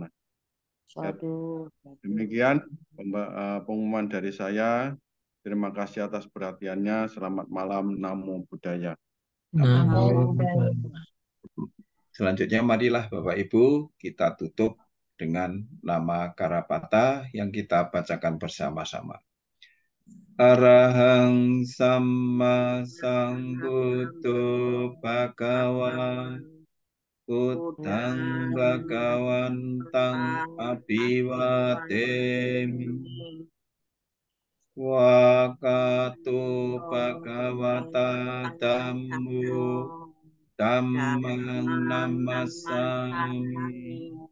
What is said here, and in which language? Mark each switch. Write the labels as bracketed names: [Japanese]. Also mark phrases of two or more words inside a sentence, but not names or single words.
[Indonesian] Ya, demikian pengumuman dari saya. Terima kasih atas perhatiannya. Selamat malam. [Pali] Namo Buddhaya. Namo Buddhaya. [Indonesian] Selanjutnya marilah Bapak Ibu kita tutup dengan nama Karapata yang kita bacakan bersama-sama. [Pali] Arahang Samma Sambuddho Bhagava Buddhang Bhagawantang Abhiwademi Wakato Bhagavata Dhammo Dhammang Namasami